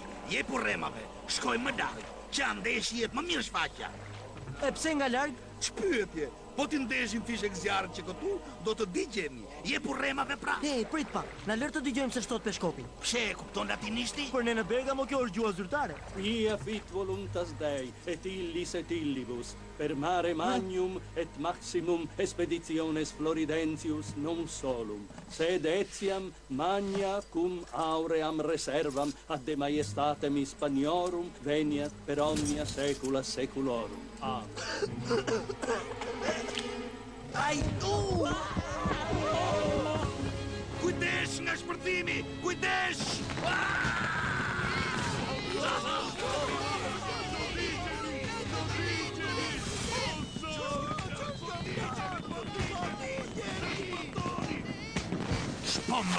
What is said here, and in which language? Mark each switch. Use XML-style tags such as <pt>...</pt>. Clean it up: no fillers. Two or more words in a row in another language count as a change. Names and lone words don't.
<sq>Jepu rremave. Shkoj më lart. Që andesh jep më mirë shfaqja. E pse nga larg? Ç'pyetje? Po ti ndeshim fishek zjarrit që këtu, do të digjemi. Jepu rremave pra. Hey, prit pak. Na lër të dëgjojmë se ç'thot peshkopi. Pse e kupton latinishti? Për ne në Bergamo kjo është gjuha zyrtare.</sq> <la>Ia fit voluntas Dei, et illis et illibus, per mare magnum et maximum expeditiones Floridentius non solum, sed etiam magna cum auream reservam ad de maiestatem Hispaniorum veniat per omnia saecula saeculorum. Amen.</la> <sq>Ai, Kujdes nga shpërthimi! Kujdes! Shpombo!</sq>